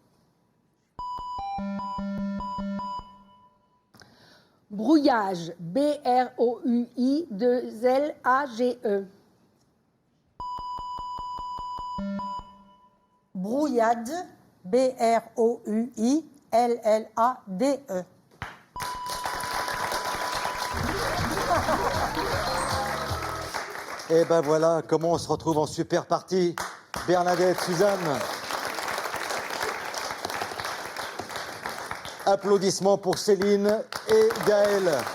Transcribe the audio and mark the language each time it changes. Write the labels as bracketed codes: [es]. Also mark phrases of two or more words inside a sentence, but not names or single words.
[fr] Brouillage, BROUI2LAGE. Brouillade, BROUILLADE. L-L-A-D-E. Et ben voilà comment on se retrouve en super partie. Bernadette, Suzanne. Applaudissements pour Céline et Gaëlle.